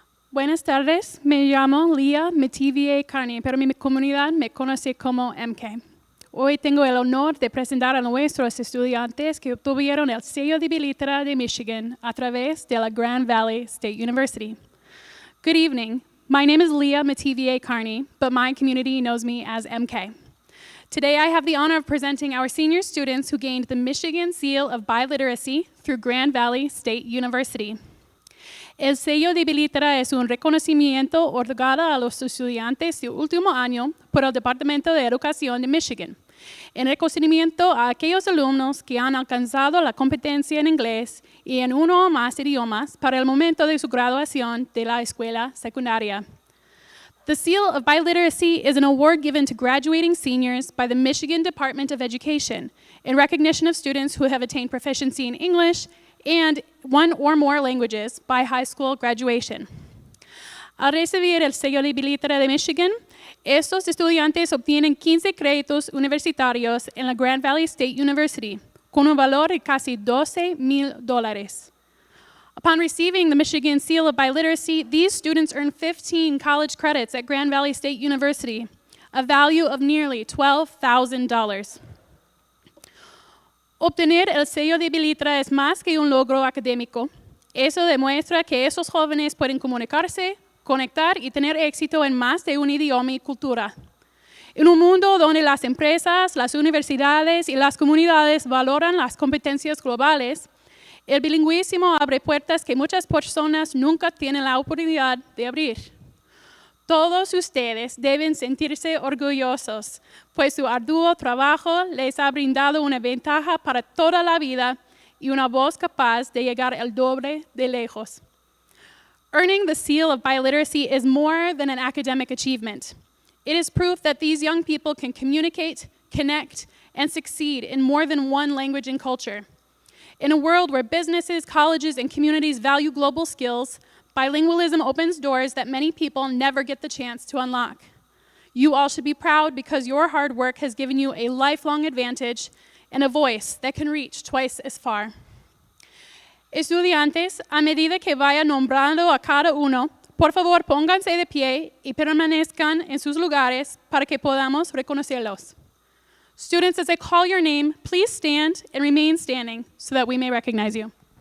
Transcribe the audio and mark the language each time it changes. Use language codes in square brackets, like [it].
[es] Buenas tardes, me llamo Leah Metivier Carney, pero mi comunidad me conoce como MK. Hoy tengo el honor de presentar a nuestros estudiantes que obtuvieron el sello de bilitera de Michigan a través de la Grand Valley State University. [en] Good evening. My name is Leah Metivier Carney, but my community knows me as MK. Today I have the honor of presenting our senior students who gained the Michigan Seal of Biliteracy through Grand Valley State University. [es] El sello de bilitera es un reconocimiento otorgado a los estudiantes de último año por el Departamento de Educación de Michigan, en reconocimiento a aquellos alumnos que han alcanzado la competencia en inglés y en uno o más idiomas para el momento de su graduación de la escuela secundaria. [en] The Seal of Biliteracy is an award given to graduating seniors by the Michigan Department of Education in recognition of students who have attained proficiency in English and one or more languages by high school graduation. [es] Al recibir el sello de bilitera de Michigan, Estos estudiantes obtienen 15 créditos universitarios en la Grand Valley State University, con un valor de casi $12,000. [en] Upon receiving the Michigan Seal of Biliteracy, these students earn 15 college credits at Grand Valley State University, a value of nearly $12,000. [es] Obtener el sello de bilitra es más que un logro académico. Eso demuestra que esos jóvenes pueden comunicarse, conectar y tener éxito en más de un idioma y cultura. En un mundo donde las empresas, las universidades y las comunidades valoran las competencias globales, el bilingüismo abre puertas que muchas personas nunca tienen la oportunidad de abrir. Todos ustedes deben sentirse orgullosos, pues su arduo trabajo les ha brindado una ventaja para toda la vida y una voz capaz de llegar el doble de lejos. [en] Earning the seal of biliteracy is more than an academic achievement. It is proof that these young people can communicate, connect, and succeed in more than one language and culture. In a world where businesses, colleges, and communities value global skills, bilingualism opens doors that many people never get the chance to unlock. You all should be proud because your hard work has given you a lifelong advantage and a voice that can reach twice as far. [es] Estudiantes, a medida que vaya nombrando a cada uno, por favor pónganse de pie y permanezcan en sus lugares para que podamos reconocerlos. [en] Students, as I call your name, please stand and remain standing so that we may recognize you.